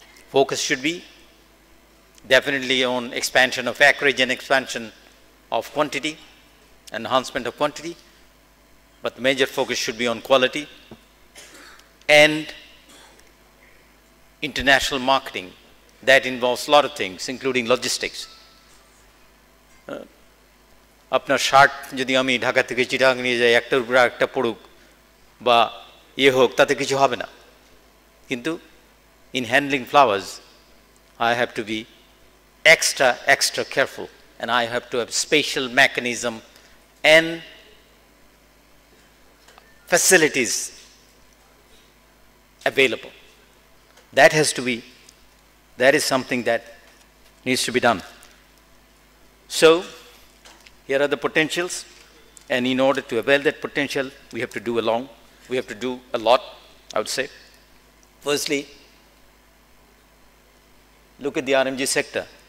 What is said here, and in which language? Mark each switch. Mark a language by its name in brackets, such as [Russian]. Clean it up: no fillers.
[English] Focus should be definitely on expansion of acreage and expansion of quantity, enhancement of quantity, but the major focus should be on quality and international marketing. That involves a lot of things, including logistics. [Bangla] আপনার shirt যদি আমি ঢাকা থেকে চিটাগাং নিয়ে যাই একটার উপরে একটা পড়ুক বা ইয়ে হোক তাতে কিছু হবে না [English] কিন্তু in handling flowers I have to be extra careful and I have to have special mechanism and facilities available. That is something that needs to be done. So here are the potentials, and in order to avail that potential, we have to do a lot, I would say. Firstly, look at the RMG sector.